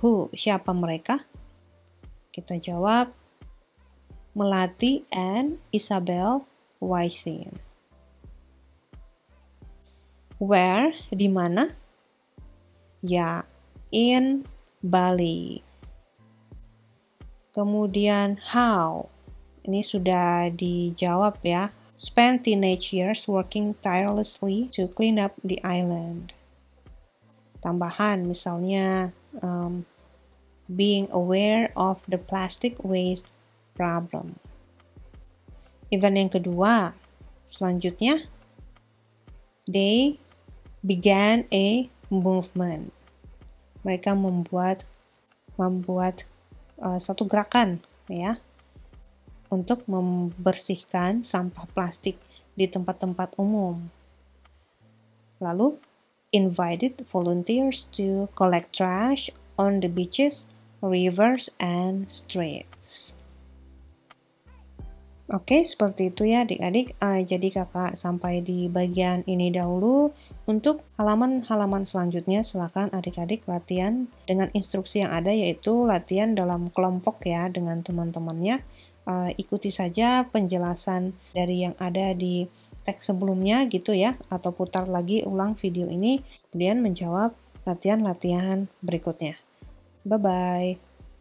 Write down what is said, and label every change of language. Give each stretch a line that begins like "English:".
English: Who,
Indonesian: siapa mereka? Kita jawab, Melati and Isabel Waisin.
English: Where,
Indonesian: di mana? Ya, in Bali. Kemudian
English: how,
Indonesian: ini sudah dijawab ya.
English: Spent teenage years working tirelessly to clean up the island.
Indonesian: Tambahan misalnya
English: being aware of the plastic waste problem. Event
Indonesian: yang kedua, selanjutnya,
English: they began a movement.
Indonesian: Mereka membuat satu gerakan ya untuk membersihkan sampah plastik di tempat-tempat umum. Lalu
English: invited volunteers to collect trash on the beaches, rivers, and streets.
Indonesian: Oke, seperti itu ya adik-adik. Jadi kakak sampai di bagian ini dahulu. Untuk halaman-halaman selanjutnya silakan adik-adik latihan dengan instruksi yang ada, yaitu latihan dalam kelompok ya dengan teman-temannya. Ikuti saja penjelasan dari yang ada di teks sebelumnya gitu ya, atau putar lagi ulang video ini, kemudian menjawab latihan-latihan berikutnya. Bye-bye.